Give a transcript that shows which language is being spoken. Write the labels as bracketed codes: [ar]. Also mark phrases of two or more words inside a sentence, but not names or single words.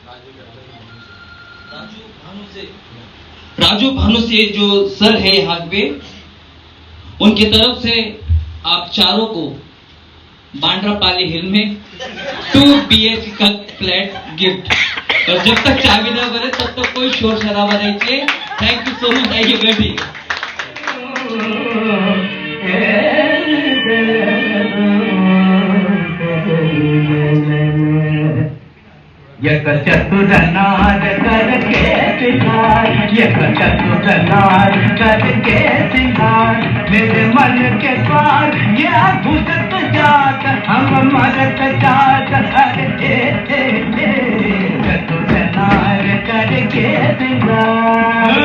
[hi] राजू भानु से जो सर है यहाँ पे, उनकी तरफ से आप चारों को बांद्रा पाली हिल में 2 BH का फ्लैट गिफ्ट। और जब तक चाबी ना भरे तब तक कोई शोर शराबा नहीं चाहिए। [en] thank you so much. [hi] आइए बैठिए। एक चतुर नार करके सिंगार, एक चतुर नार करके सिंगार, मेरे मन के द्वार ये घुसत जात, हम मरत जात। अरे चतुर नार करके सिंगार।